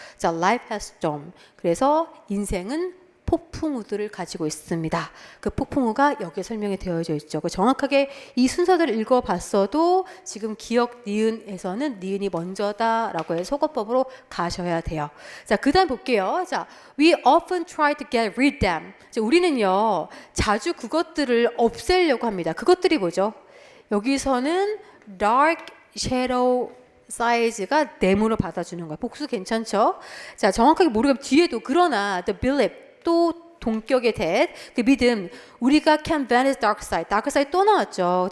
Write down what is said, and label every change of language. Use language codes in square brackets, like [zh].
[en] 자, life has storm. [ko] 그래서 인생은 폭풍우들을 가지고 있습니다. 그 폭풍우가 여기에 설명이 되어져 있죠. 정확하게 이 순서대로 읽어봤어도 지금 기억 니은에서는 니은이 먼저다라고 해서 속어법으로 가셔야 돼요. 자, 그 다음 볼게요. [en] 자, we often try to get rid them. [ko] 자, 우리는요 자주 그것들을 없애려고 합니다. 그것들이 뭐죠? 여기서는 dark shadow 사이즈가 네모로 받아주는 거예요. 복수 괜찮죠? 자, 정확하게 모르면 뒤에도 그러나 the belief 또 동격의 that 그 믿음 우리가 [en] can vanish dark side dark side [ko] 또 나왔죠.